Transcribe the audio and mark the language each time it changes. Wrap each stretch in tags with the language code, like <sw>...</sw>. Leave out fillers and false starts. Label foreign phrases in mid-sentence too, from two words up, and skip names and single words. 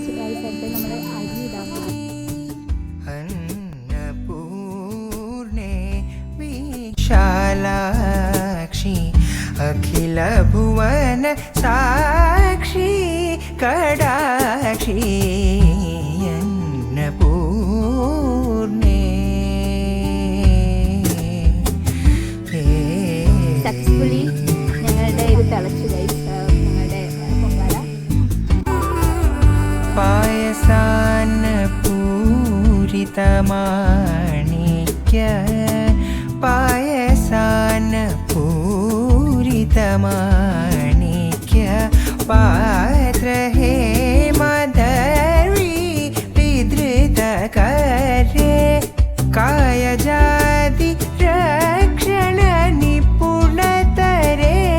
<sa>विशालाक्षी, अखिल भुवन साक्षी, कडाक्षी, अन्नपूर्णे.</sa> <ml>സക്സസ്ഫുള്ളി ഞങ്ങളുടെ ഇത് തിളച്ചു ഗൈസ്. ഞങ്ങളുടെ പൊങ്കാല</ml> <sa>पायसान्नपूरितमाणिक्य, पायसान्नपूरितमाणिक्य, पात्र हे मदर्वी विधृतकरे, कायजाति रक्षण निपुणतरे,</sa>